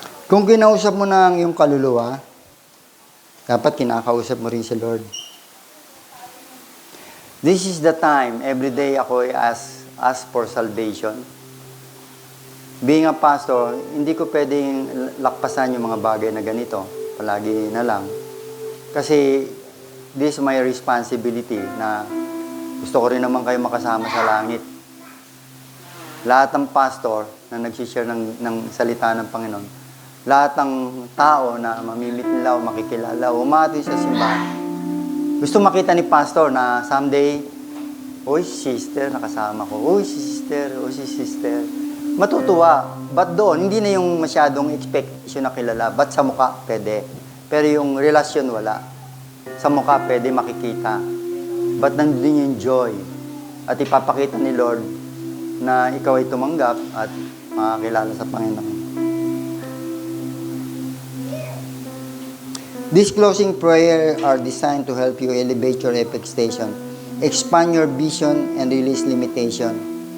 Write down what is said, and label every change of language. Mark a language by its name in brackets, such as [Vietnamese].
[Filipino] Kung kinausap mo na ang iyong kaluluwa, dapat kinakausap mo rin si Lord. [English] This is the time, every day ako ask for salvation. Being a pastor, [Filipino] hindi ko pwedeng lakpasan yung mga bagay na ganito. Palagi na lang. Kasi [English] this is my responsibility [Filipino] na gusto ko rin naman kayo makasama sa langit. Lahat ng pastor na nagsishare ng salita ng Panginoon, lahat ng tao na mamimit nila o makikilala o umati sa simbahan, gusto makita ni pastor na someday, oy, sister, nakasama ko. Oy, sister, oy, si sister. Matutuwa. But doon, hindi na yung masyadong expectation na kilala. But sa mukha, pwede. Pero yung relasyon, wala. Sa mukha, pwede makikita. But nandun yung joy. At ipapakita ni Lord na ikaw ay tumanggap at makakilala sa Panginoon. [English] These closing prayer are designed to help you elevate your expectation, expand your vision, and release limitation.